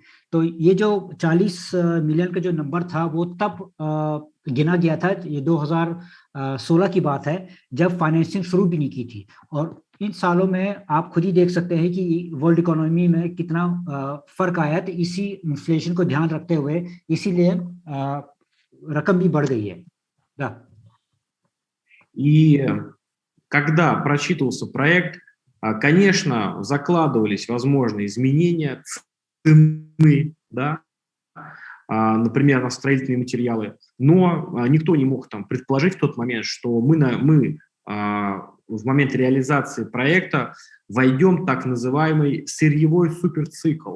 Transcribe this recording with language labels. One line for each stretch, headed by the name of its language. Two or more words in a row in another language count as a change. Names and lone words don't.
Hindi: तो ये जो 40 मिलियन का जो नंबर था वो तब गिना गया था, ये 2016 की बात है, जब फाइनेंसिंग शुरू भी नहीं की थी. और इन सालों में आप खुद ही देख सकते हैं कि
English: world economy
Hindi: में कितना फर्क आया है. तो इसी इन्फ्लेशन को ध्यान रखते हुए इसीलिए रकम भी बढ़ गई है.
Russian: Да. И когда просчитывался проект, конечно, закладывались возможные изменения цены, да, например, на строительные материалы, но никто не мог там предположить в тот момент, что мы в момент реализации проекта войдем в так называемый сырьевой суперцикл.